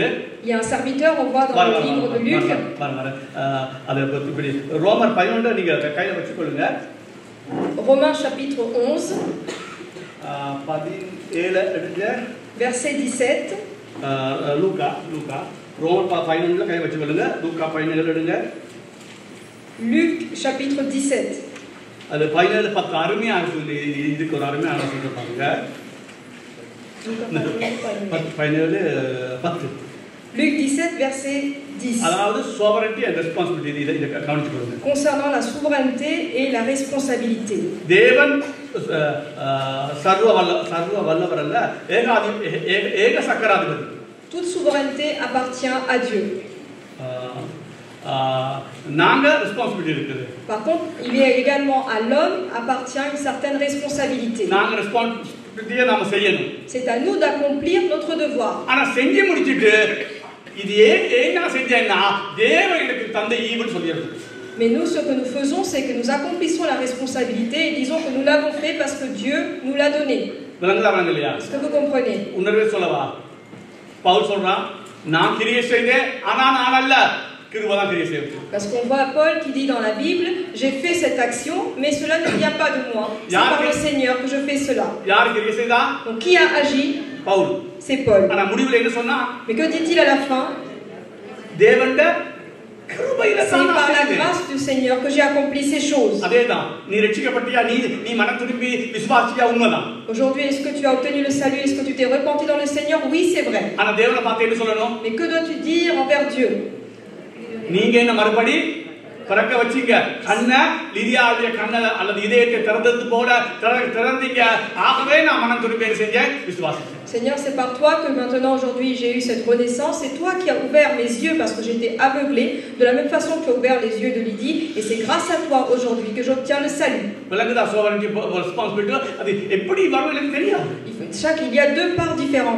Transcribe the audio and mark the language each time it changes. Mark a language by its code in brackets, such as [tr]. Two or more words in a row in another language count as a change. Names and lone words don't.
[fr] Il y a un serviteur, on voit dans le livre de Luc. [ta] அது இப்படி ரோமர் 11 நீங்க கையில வச்சுக்கொள்ளுங்க. [fr] Romains chapitre 11 [ta] 17 எடுங்க. [fr] verset 17. [ta] லூக்கா ரோமர் 11ல கை வச்சுக்கொள்ளுங்க. லூக்கா 17 எடுங்க. [fr] Luc chapitre 17. [ta] அது 17:10 அருமையா இருக்கு. இதுக்கு ஒரு அருமையான சொல்ற பாருங்க. 17:10. [fr] Luc 17 verset 10. [ta] அதாவது [en] sovereignty and responsibility [ta] இத கவனிச்சுக்கொள்ளுங்க. [fr] Concernant la souveraineté et la responsabilité. [ta] தேவன் சர்வ வல்லவர் அல்ல, ஏக சக்கராதிபதி. [fr] Toute souveraineté appartient à Dieu. [ta] நாங்க ரெஸ்பான்சிபிலிட்டி இருக்குது. [fr] Par contre, il y a également à l'homme appartient une certaine responsabilité. [ta] நாங்க ரெஸ்பான்சிபிலிட்டியை நாம செய்யணும். [fr] C'est à nous d'accomplir notre devoir. [ta] ஆனா செஞ்சு முடிச்சிட்டு இது ஏன் நான் செஞ்சேன்னா தேவன் எனக்கு தந்த ஈவுன்னு சொல்லிடுறது. [fr] Mais nous, ce que nous faisons, c'est que nous accomplissons la responsabilité et disons que nous l'avons fait parce que Dieu nous l'a donné. [ta] விளங்குதா இல்லையா? [fr] Est-ce que vous comprenez? [ta] உணர்வே சொல்லவா? பவுல் சொல்றான் நான் கிரியை செய்தேன் ஆனா நான் அல்ல கிருபை தான் கிரியை செய்யுது. [fr] Parce qu'on voit Paul qui dit dans la Bible, j'ai fait cette action, mais cela ne vient pas de moi. C'est par le Seigneur que je fais cela. [ta] யார் கிரியை செய்தா? [fr] Donc qui a agi? [ta] பவுல். [fr] C'est Paul. [ta] ஆனா முடிவுல என்ன சொன்னா? [fr] Mais que dit-il à la fin? [ta] தேவனுடைய கிருபையில [fr] C'est par la grâce du Seigneur que j'ai accompli ces choses. [ta] அதேதான். நீ ரட்சிக்கப்பட்டியா? நீ மனம் திரும்பி விசுவாசியா? உண்மைதான். [fr] Aujourd'hui, est-ce que tu as obtenu le salut? Est-ce que tu t'es repenti dans le Seigneur? Oui, c'est vrai. [ta] ஆனா தேவனை பார்த்து என்ன சொல்லணும்? [fr] Mais que dois-tu dire envers Dieu? [ta] நீங்க என்ன மறுபடி பிறக்க வச்சீங்க. கண்ண லிதியாவுடைய கண்ண அல்லது இதயத்தை திறந்தது போல திறந்தீங்க. ஆகவே நான் மனம் திரும்பி செஞ்சேன் விசுவாசிச்சேன். [fr] Seigneur, c'est par toi que maintenant, aujourd'hui, j'ai eu cette renaissance. C'est toi qui as ouvert mes yeux parce que j'étais aveuglé. De la même façon que tu as ouvert les yeux de Lydie. Et c'est grâce à toi aujourd'hui que j'obtiens le salut. Il y a deux parts différentes.